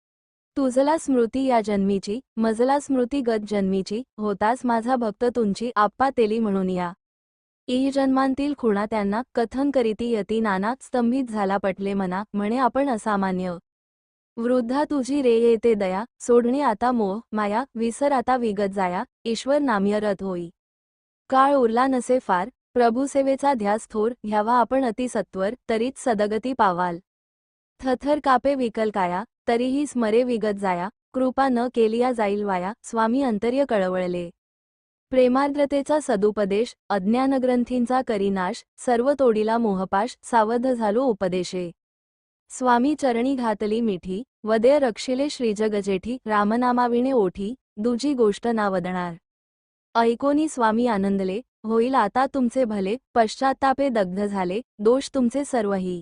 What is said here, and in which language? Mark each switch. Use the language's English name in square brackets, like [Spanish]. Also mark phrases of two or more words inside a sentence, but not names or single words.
[Marathi] तुझला स्मृती या जन्मीची, मजला स्मृती गत जन्मीची, होतास माझा भक्त तुमची, आप्पा तेली म्हणून या. ई जन्मांतील खुणा त्यांना, कथन करीती यती नाना, स्तंभित झाला पटले मना, म्हणे आपण असामान्य. वृद्धा तुझी रे येते दया, सोडणे आता मोह माया, विसर आता विगत जाया, ईश्वर नाम्य रथ होई. काळ उरला नसे फार, प्रभुसेवेचा ध्यास थोर, घ्यावा आपण अतिसत्वर, तरीच सदगती पावाल. थथर कापे विकल काया, तरीही स्मरे विगत जाया, कृपा न केलिया जाईल वाया, स्वामी अंतर्य कळवळले. प्रेमार्द्रतेचा सदुपदेश, अज्ञानग्रंथींचा करीनाश, सर्व तोडीला मोहपाश, सावध झालो उपदेशे. स्वामी चरणी घातली मिठी, वदय रक्षिले श्रीजगजेठी, रामनामाविणे ओठी, दुजी गोष्ट ना वदणार. ऐकोनी स्वामी आनंदले, होईल आता तुमचे भले, पश्चात्तापे दग्ध झाले, दोष तुमचे सर्वही.